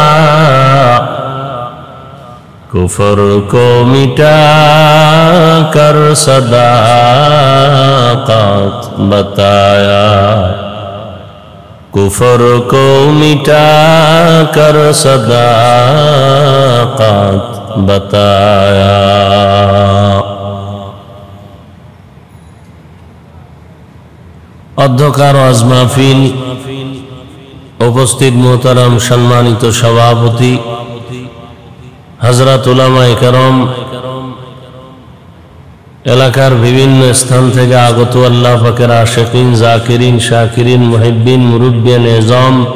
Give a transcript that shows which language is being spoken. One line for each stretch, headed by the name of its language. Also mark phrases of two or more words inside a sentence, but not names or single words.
Urdu: کفر کو مٹا کر صداقت بتایا. کفر کو مٹا کر صداقت بتایا.
Bangla: অধ্যকার আজ মাহফিল উপস্থিত মোহতারাম সম্মানিত সভাপতি হযরত উলামায়ে কেরাম, এলাকার বিভিন্ন স্থান থেকে আগত আল্লাহ পাকের আশিকিন, জাকিরিন, শাকিরিন, মুহিব্বিন, মুরব্বিয়ান এজম,